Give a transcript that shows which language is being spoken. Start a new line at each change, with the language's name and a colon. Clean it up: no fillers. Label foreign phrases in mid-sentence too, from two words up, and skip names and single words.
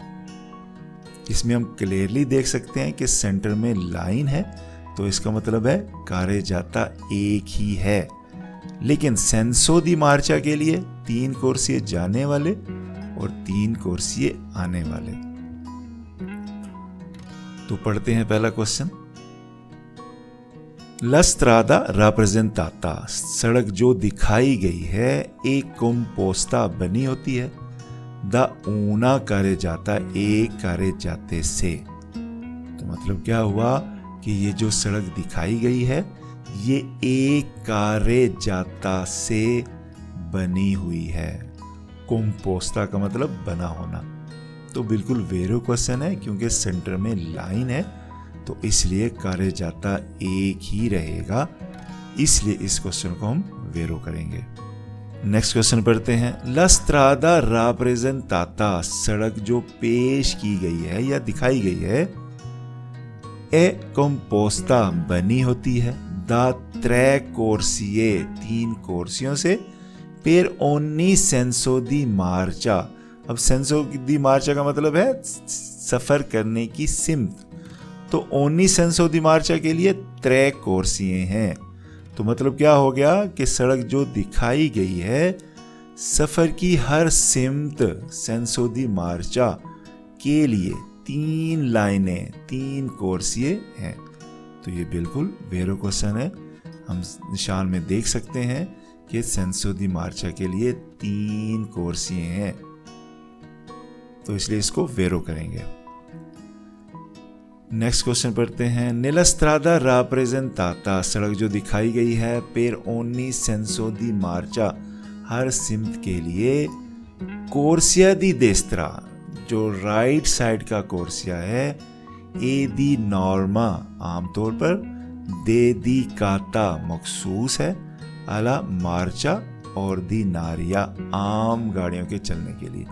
Urdu: اس میں ہم کلیئرلی دیکھ سکتے ہیں کہ سینٹر میں لائن ہے، تو اس کا مطلب ہے carreggiata ایک ہی ہے. لیکن
Italian: senso di marcia
Urdu: کے لیے 3 کورسیے جانے والے اور 3 کورسیے آنے والے. تو پڑھتے ہیں پہلا کویسچن.
Italian: La strada rappresentata,
Urdu: سڑک جو دکھائی گئی ہے ایک composta بنی ہوتی ہے
Italian: da una carreggiata
Urdu: एक carreggiate से। تو مطلب کیا ہوا کہ یہ جو سڑک دکھائی گئی ہے یہ ایک carreggiata سے بنی ہوئی ہے. composta کا مطلب بنا ہونا۔ تو بالکل ویرو کویسچن ہے کیونکہ سینٹر میں لائن ہے، تو اس لیے carreggiata ایک ہی رہے گا، اس لیے اس کویسچن کو ہم ویرو کریں گے.
English: next question
Urdu: پڑھتے ہیں.
Italian: La strada rappresentata,
Urdu: سڑک جو پیش کی گئی ہے یا دکھائی گئی ہے या दिखाई गई है
Italian: è composta
Urdu: بنی ہوتی ہے
Italian: da 3 corsie
Urdu: 3 کورسیوں سے
Italian: per ogni senso di marcia।
Urdu: اب
Italian: senso di marcia
Urdu: کا مطلب ہے سفر کرنے کی سمت، تو
Italian: ogni senso di marcia
Urdu: کے لیے 3 کورسیے ہیں. تو مطلب کیا ہو گیا کہ سڑک جو دکھائی گئی ہے سفر کی ہر سمت
Italian: senso di marcia
Urdu: کے لیے 3 لائنیں 3 کورسیے ہیں. تو یہ بالکل ویرو کویسچن ہے۔ ہم نشان میں دیکھ سکتے ہیں کہ
Italian: senso di marcia
Urdu: کے لیے 3 کورسیے ہیں، تو اس لیے اس کو ویرو کریں گے.
English: next question
Urdu: پڑھتے ہیں.
Italian: Nella strada rappresentata,
Urdu: سڑک جو دکھائی گئی ہے
Italian: per ogni senso di marcia
Urdu: ہر سمت کے لیے
Italian: corsia di destra
Urdu: جو
English: right side
Urdu: کا کورسیا ہے
Italian: è di norma
Urdu: عام طور پر dedicata مخصوص ہے
Italian: alla marcia ordinaria
Urdu: عام گاڑیوں کے چلنے کے لیے.